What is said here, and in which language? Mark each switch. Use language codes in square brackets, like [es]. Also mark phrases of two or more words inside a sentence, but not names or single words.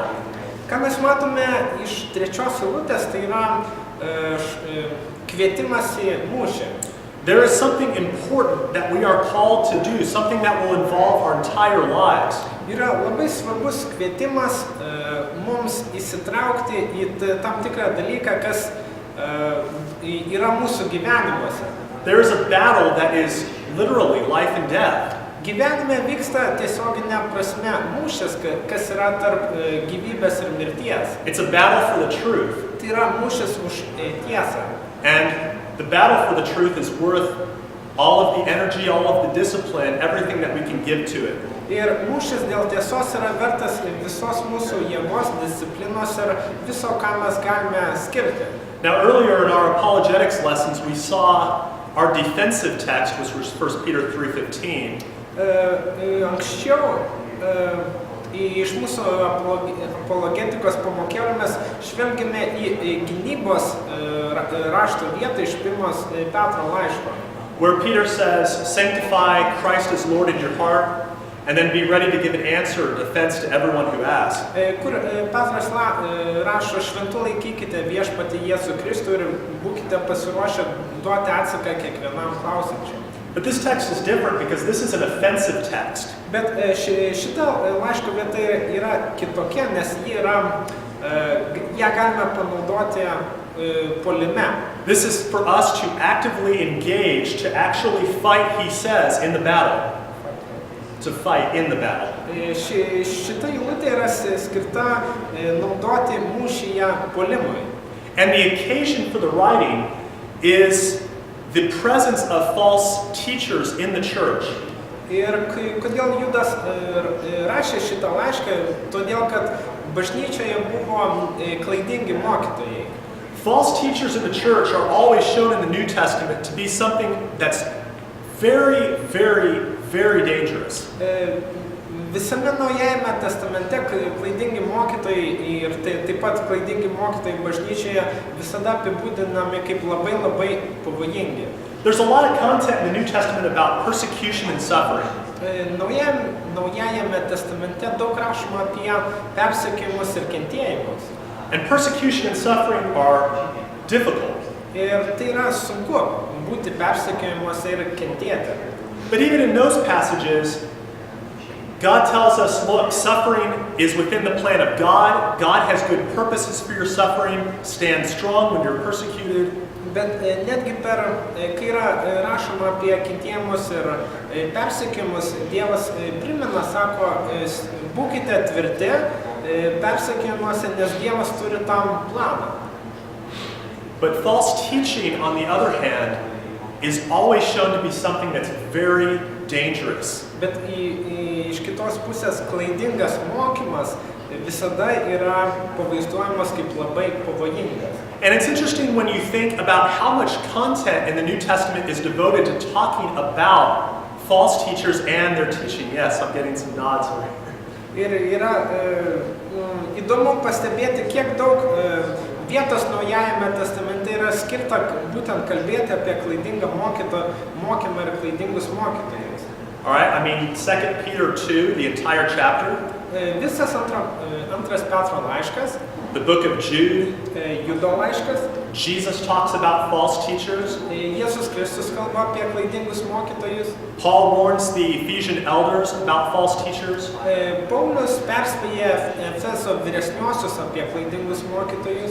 [lt] Ką mes matome iš trečios eilutės, tai yra kvietimas į mūšį. [en] There is something important that we are called to do, something that will involve our entire lives. [lt] Yra labai svarbus kvietimas mums įsitraukti į tam tikrą dalyką, kas yra mūsų gyvenimuose. [en] There is a battle that is literally life and death. [lt] Gyvenime vyksta tiesioginė prasme mūšis, kas yra tarp gyvybės ir mirties. [en] It's a battle for the truth. [lt] Tai yra mūšis už tiesą. [en] And the battle for the truth is worth all of the energy, all of the discipline, everything that we can give to it. [lt] Ir mūšis dėl tiesos yra vertas visos mūsų jėgos, disciplinos ir viso, ką mes galime skirti. [en] Now earlier in our apologetics lessons, we saw our defensive text, which was 1 Peter 3:15. [lt] Anksčiau iš mūsų apologetikos pamokėlių mes žvelgėme į gynybos rašto vietą iš 1 Petro laiško. [en] Where Peter says, sanctify Christ as Lord in your heart, and then be ready to give an answer or defense to everyone who asks. [lt] Kur Petras rašo, šventu laikykite viešpatį Jėzų Kristų ir būkite pasiruošę duoti atsaką kiekvienam klausiančiam. [en] But this text is different because this is an offensive text. [lt] Bet šita laiško vieta yra kitokia, nes ją galime panaudoti puolime. [en] This is for us to actively engage, to actually fight, he says, in the battle. To fight in the battle. [lt] Šita eilutė yra skirta naudoti mūšyje puolimui. [en] And the occasion for the writing is the presence of false teachers in the church. [lt] Ir kodėl Judas rašė šitą laišką? Todėl, kad bažnyčioje buvo klaidingi mokytojai. [en] False teachers in the church are always shown in the New Testament to be something that's very, very, very dangerous. [lt] Visame Naujajame testamente klaidingi mokytojai ir taip pat klaidingi mokytojai bažnyčioje visada apibūdinami kaip labai pavojingi. [en] There's a lot of content in the New Testament about persecution and suffering. [lt] Naujajame testamente daug rašoma apie persekiojimus ir kentėjimus. [en] And persecution and suffering are difficult. [lt] Ir tai yra sunku būti persekiojimuose ir kentėti. [en] But even in those passages, God tells us, look, suffering is within the plan of God. God has good purposes for your suffering. Stand strong when you're persecuted. [lt] Bet netgi kai yra rašoma apie kentėjimus ir persekiojimus, Dievas primena, sako, būkite tvirti persekiojimuose, nes Dievas turi tam planą. [en] But false teaching, on the other hand, is always shown to be something that's very dangerous. [lt] Bet iš kitos pusės klaidingas mokymas visada yra pavaizduojamas kaip labai pavojingas. [en] And it's interesting when you think about how much content in the New Testament is devoted to talking about false teachers and their teaching. Yes, I'm getting some nods over here. [lt] Ir yra įdomu pastebėti, kiek daug vietos Naujajame testamente yra skirta būtent kalbėti apie klaidingą mokymą ir klaidingus mokytojus. [en] All right, I mean, 2 Peter 2, the entire chapter. [lt] Visas antras Petro laiškas, [en] the book of Jude. [lt] Judo laiškas. [en] Jesus talks about false teachers. [lt] Jėzus Kristus kalba apie klaidingus mokytojus. [en] Paul warns the Ephesian elders about false teachers. [lt] Paulius perspėja Efeso vyresniuosius apie klaidingus mokytojus.